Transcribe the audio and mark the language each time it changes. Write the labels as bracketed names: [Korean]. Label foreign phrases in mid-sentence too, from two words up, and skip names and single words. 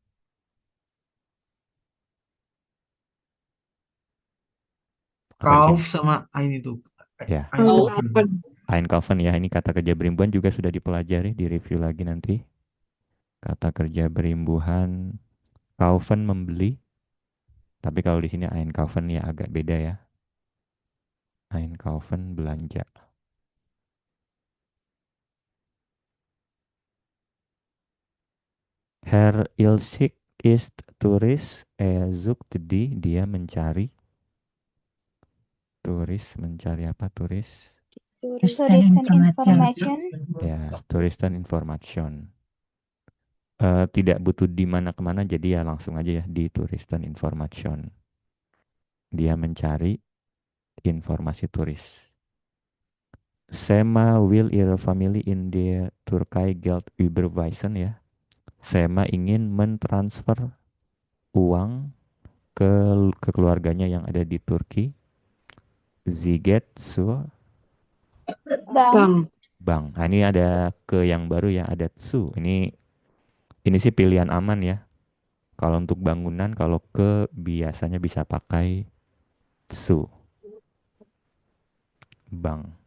[Indonesian] Apa di sini? Kauf sama ein itu. Ya, Einkaufen. Einkaufen ya. Ini kata kerja berimbuhan juga sudah dipelajari, di review lagi nanti. Kata kerja berimbuhan kaufen membeli. Tapi kalau di sini Einkaufen ya agak beda ya. [German] Einkaufen belanja. Herr Ilsik ist Turis. Sucht die. [Indonesian] Dia mencari. Turis mencari apa turis? Turis. Touristeninformation. Ya, Touristeninformation. Tidak butuh di mana kemana, jadi ya langsung aja ya di Touristeninformation. Dia mencari informasi turis. [German] Sema will ihre Family in der Türkei Geld überweisen ya. [Indonesian] Sema ingin mentransfer uang ke keluarganya yang ada di Turki. [German] Sie geht zur Bank. Bank. Bank. [Indonesian] Nah, ini ada ke yang baru ya, ada zu. Ini sih pilihan aman ya. Kalau untuk bangunan, kalau ke biasanya bisa pakai zu. Bank.